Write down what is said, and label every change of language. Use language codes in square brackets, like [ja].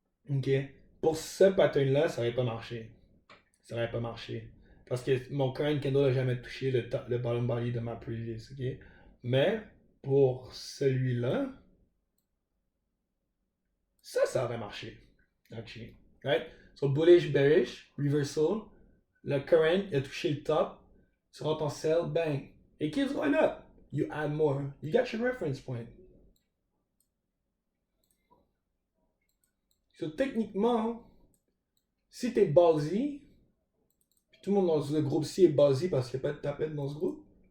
[fr] Ok. Pour ce pattern-là, ça aurait pas marché. Ça aurait pas marché. Parce que mon current candle n'a jamais touché le bottom body de ma previous. Ok. Mais pour celui-là, ça aurait marché. [en] Actually. Right? So bullish, bearish, reversal. [fr] Le current a touché le top. Tu rentres en sell, bang. [en] It keeps going up. You add more. You got your reference point. [fr] So techniquement, si t'es ballsy, puis tout le monde dans le groupe-ci est ballsy parce qu'il n'y a pas de tapette dans ce groupe.